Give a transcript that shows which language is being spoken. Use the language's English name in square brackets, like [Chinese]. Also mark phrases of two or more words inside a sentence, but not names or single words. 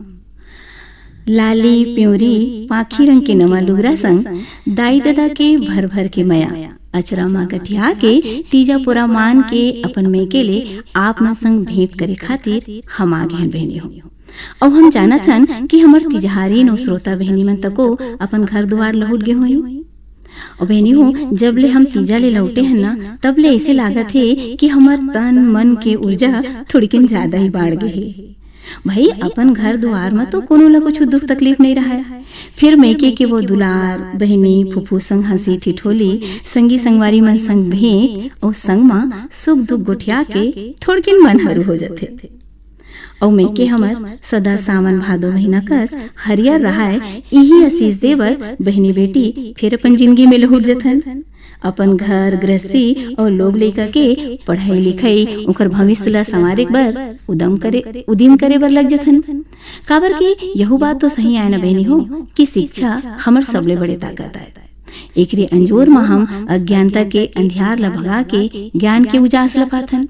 [Chhattisgarhi] लाली प्योरी पाखी रंग के नवा लुगरा संग दाई दादा के भर भर के मया अचरा माँ गठिया के तीजा पूरा मान के अपन मेके ले आप मन संग भेंट करे खातिर हम आ गए बहनी हो। अब हम जानत हन कि हमर तिजहारी नो श्रोता बहनी मन तको अपन घर द्वार लौट गए होई। और बहनी हो जब ले हम तीजा ले लौटे हैं ना तब ले ऐसे लागत है कि हमर तन मन के ऊर्जा थोड़ी किन ज्यादा ही बाढ़ गई है। भाई अपन घर द्वार में तो कोनो ला कुछ दुख तकलीफ नहीं रहा है। फिर मेके के वो दुलार बहनी फुफू संग हंसी ठिठोली संगी संगवारी मन संग भेंट और संग मा सुख दुख गुठिया के थोड़किन मन हरू हो जाते। और मेके हमर सदा सावन भादो महीना कस हरियर रहा है यही आशीष देवर बहनी बेटी फिर अपन जिंदगी में लहुट जथन। अपन घर गृहस्थी और लोग लेकर के पढ़ाई लिखाई उनकर भविष्य ला संवारे बर उदिम करे बर लग जथन। काबर की यहू बात तो सही आय ना बहनी हो कि शिक्षा हमर सबले बड़े ताकत है। एकरे अंजोर में हम अज्ञानता के अंधियार ला भगा के ज्ञान के उजास ला पाथन।